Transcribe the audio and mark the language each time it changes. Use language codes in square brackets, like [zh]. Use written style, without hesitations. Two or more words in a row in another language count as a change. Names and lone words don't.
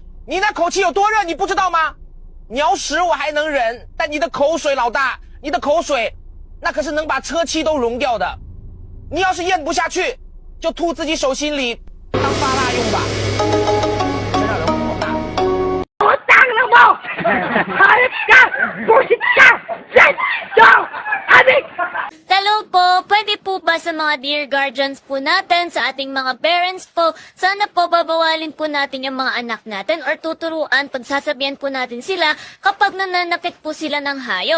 [zh] 你那口气有多热，你不知道吗？鸟屎我还能忍，但你的口水，老大，你的口水，那可是能把车漆都融掉的。你要是咽不下去，就吐自己手心里当发蜡用吧。真让人火大。我当了 [tl] mo! Hayop ka! Busit ka! Sendo! Adik! Hello po, pwede po ba sa mga [en] dear guardians [tl] po natin, sa ating mga parents po, sana po babawalin po natin yung mga anak natin or tuturuan, pagsasabihan po natin sila kapag nananakit po sila ng hayop.